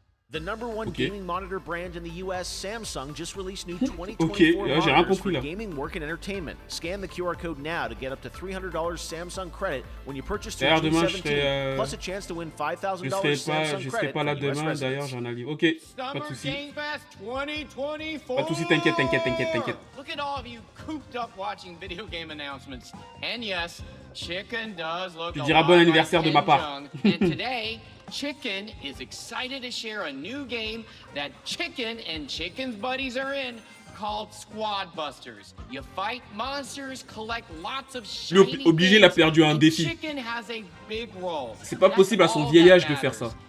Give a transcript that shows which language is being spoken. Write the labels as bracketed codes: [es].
[en] The #1 gaming monitor brand in the US, Samsung, just released new 2024 monitors for gaming, work, and entertainment. Scan the QR code now to get up to $300 Samsung credit when you purchase through June 17, plus a chance to win $5,000 Samsung credit. [fr] Je serai pas là demain, d'ailleurs, j'en ai. Ok, pas de soucis. Pas de soucis, t'inquiète. [en] Look at all of you cooped up watching video game announcements. And yes, Chicken does look [fr] Tu diras bon anniversaire de ma part. [en] And today, Chicken is excited to share a new game that Chicken and Chicken's buddies are in called Squad Busters. You fight monsters, collect lots of shiny [fr] obligé, il a perdu un défi. [en] Chicken has a big role. [fr] C'est pas possible à son vieil âge de faire ça.